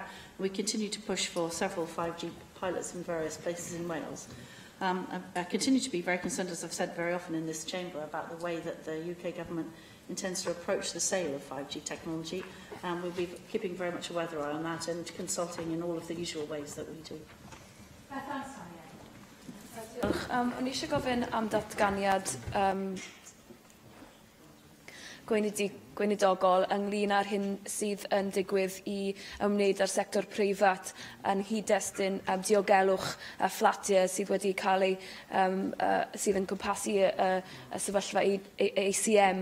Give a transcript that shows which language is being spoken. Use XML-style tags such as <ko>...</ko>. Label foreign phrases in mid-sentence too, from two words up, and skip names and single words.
<en>We continue to push for several 5G pilots in various places in Wales. I continue to be very concerned, as I've said very often in this chamber, about the way that the UK government intends to approach the sale of 5G technology. We'll be keeping very much a weather eye on that and consulting in all of the usual ways that we do.</en> <cy>O'n i eisiau gofyn am datganiad gweinidogol ynglyn â'r hyn sydd yn digwydd i ymwneud â'r sector preifat yn hyd-destun diogelwch fflatiau sydd wedi cael eu sydd yn cwmpasu y sefyllfa ACM.</cy>